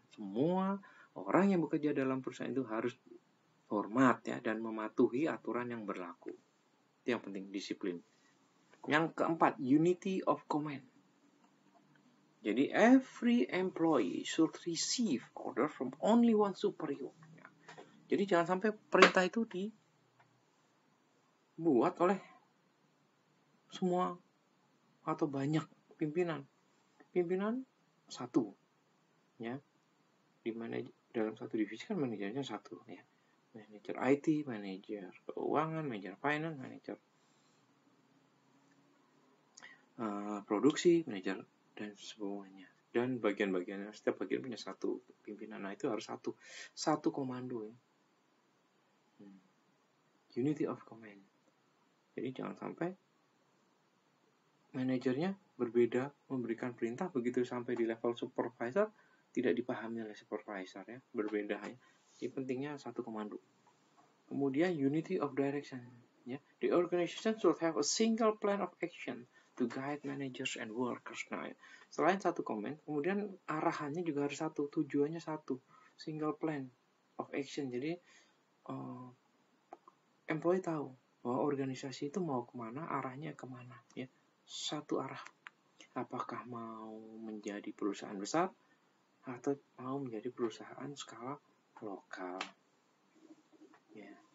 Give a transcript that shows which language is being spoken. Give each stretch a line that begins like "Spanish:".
Indonesian: Semua orang yang bekerja dalam perusahaan itu harus hormat, ya, dan mematuhi aturan yang berlaku. Itu yang penting, disiplin. Yang keempat,
English: unity of command. Jadi every employee should receive order from only one superior.
Indonesian: Jadi jangan sampai perintah itu dibuat oleh semua atau banyak pimpinan. Pimpinan satu, ya. Di mana dalam satu divisi kan manajernya satu, ya. Manajer IT, manajer keuangan, manajer finance, manajer produksi, manajer dan semuanya. Dan bagian-bagiannya, setiap bagian punya satu pimpinan. Nah, itu harus satu komando, ya.
English: Unity of command.
Indonesian: Jadi jangan sampai manajernya berbeda memberikan perintah, begitu sampai di level supervisor tidak dipahami oleh supervisor, ya, berbeda, ya. Jadi pentingnya satu komando. Kemudian
English: unity of direction,
Indonesian: ya.
English: The organization should have a single plan of action to guide managers and workers.
Indonesian: Nah, selain satu command, kemudian arahannya juga harus satu, tujuannya satu,
English: single plan of action.
Indonesian: Jadi employee tahu bahwa organisasi itu mau kemana, arahnya kemana, ya. Satu arah. Apakah mau menjadi perusahaan besar atau mau menjadi perusahaan skala lokal, ya.